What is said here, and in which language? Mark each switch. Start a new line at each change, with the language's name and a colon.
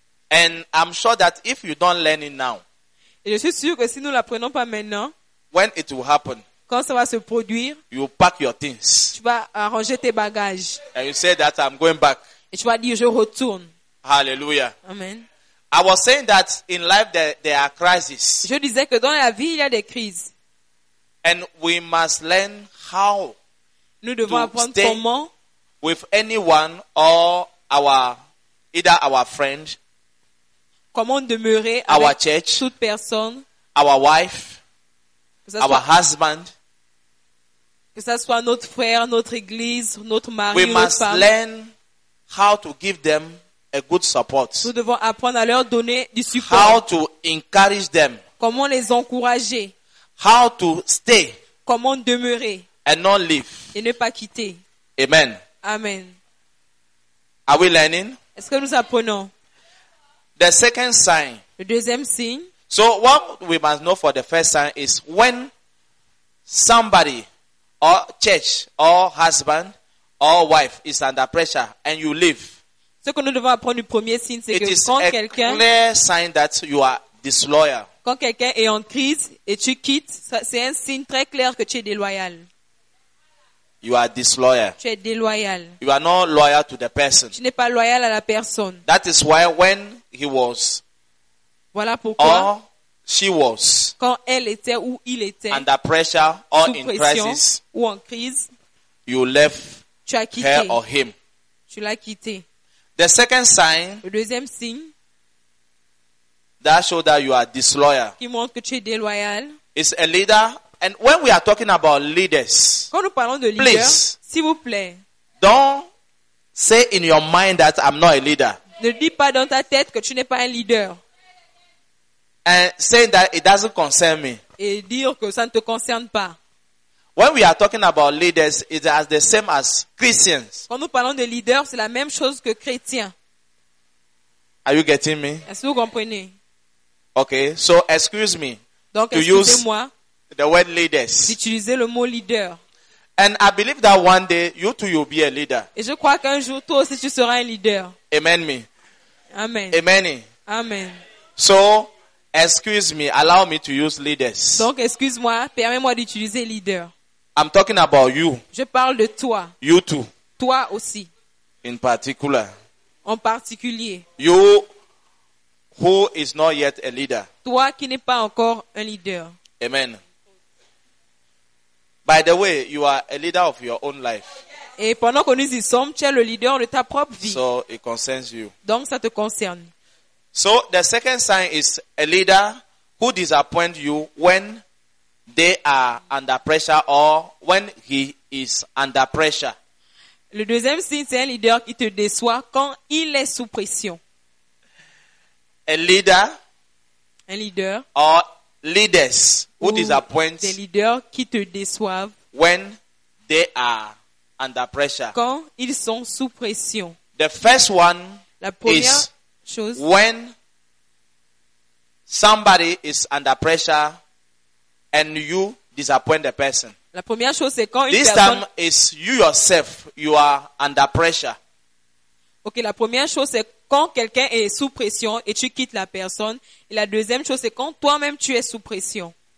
English: And I'm sure that if you don't learn it now,
French: et je suis sûr que si nous l'apprenons pas maintenant,
English: when it will happen,
French: quand ça va se produire,
English: you pack your things,
French: tu vas arranger tes bagages,
English: and you say that I'm going back,
French: et tu vas dire je retourne. Hallelujah. Amen.
English: I was saying that in life there are crises.
French: Je disais que dans la vie il y a des crises.
English: And we must learn how.
French: Nous devons
English: to
French: apprendre
English: stay
French: comment
English: with anyone or either our friend.
French: Comment demeurer
English: our
French: avec
English: church,
French: toute personne,
English: our wife, our husband,
French: que ce soit notre frère, notre église, notre mari,
English: we
French: notre
English: must
French: femme.
English: Learn how to give them a good support.
French: Nous devons apprendre à leur donner du support.
English: How to encourage them.
French: Comment les encourager.
English: How to stay.
French: Comment demeurer.
English: And not leave.
French: Et ne pas quitter. Amen. Amen.
English: Are we learning?
French: Est-ce que nous apprenons?
English: The second sign.
French: Le deuxième signe.
English: So what we must know for the first sign is when somebody or church or husband or wife is under pressure and you leave.
French: Ce que nous devons apprendre du premier signe c'est que quand quelqu'un
English: clear sign that you are disloyal.
French: Quand quelqu'un est en crise et tu quittes, c'est un signe très clair que tu es déloyal.
English: You are disloyal.
French: Tu es déloyal.
English: You are not loyal to the person.
French: Tu n'es pas loyal à la personne.
English: That is why when he was
French: voilà pourquoi
English: or she was,
French: quand elle était ou il était,
English: under pressure or in crisis,
French: ou en crise,
English: you left
French: tu as quitté,
English: her or him.
French: Tu l'as quitté.
English: The second sign,
French: le deuxième signe,
English: that shows that you are disloyal,
French: qui montre que tu es déloyal,
English: is a leader. And when we are talking about leaders,
French: quand nous parlons de leaders,
English: please,
French: s'il vous plaît,
English: don't say in your mind that I'm not a leader.
French: Ne dis pas dans ta tête que tu n'es pas un leader.
English: And saying that it doesn't concern me.
French: Et dire que ça ne te concerne pas.
English: When we are talking about leaders, it's as the same as Christians.
French: Quand nous parlons de leaders, c'est la même chose que chrétiens.
English: Are you getting me?
French: Est-ce que vous comprenez?
English: Okay, so excuse me.
French: Donc, excusez-moi.
English: The word leaders.
French: D'utiliser le mot leader.
English: And I believe that one day you too will be a leader.
French: Et je crois qu'un jour toi aussi tu seras un leader. Amen me. Amen. Amen. Amen.
English: So, excuse me, allow me to use leaders.
French: Donc excuse-moi, permets-moi d'utiliser leader.
English: I'm talking about you.
French: Je parle de toi.
English: You too.
French: Toi aussi.
English: In particular.
French: En particulier.
English: You who is not yet a leader.
French: Toi qui n'es pas encore un leader. Amen.
English: By the way, you are a leader of your own life.
French: Et pendant que nous y sommes, tu es le leader de ta propre vie.
English: So it concerns you.
French: Donc ça te concerne.
English: So the second sign is a leader who disappoints you when they are under pressure or when he is under pressure.
French: Le deuxième signe, c'est un leader qui te déçoit quand il est sous pression.
English: A leader.
French: Un leader.
English: Or leaders who disappoint,
French: des leaders qui te déçoivent,
English: when they are under pressure,
French: quand ils sont sous pression.
English: The first one,
French: la première
English: is
French: chose,
English: when somebody is under pressure and you disappoint the person.
French: La première chose, c'est quand une
English: this
French: personne,
English: time is you yourself, you are under pressure.
French: Ok, la première chose, c'est quand quelqu'un est sous pression et tu quittes la personne. Et la deuxième chose, c'est quand toi-même tu es sous pression.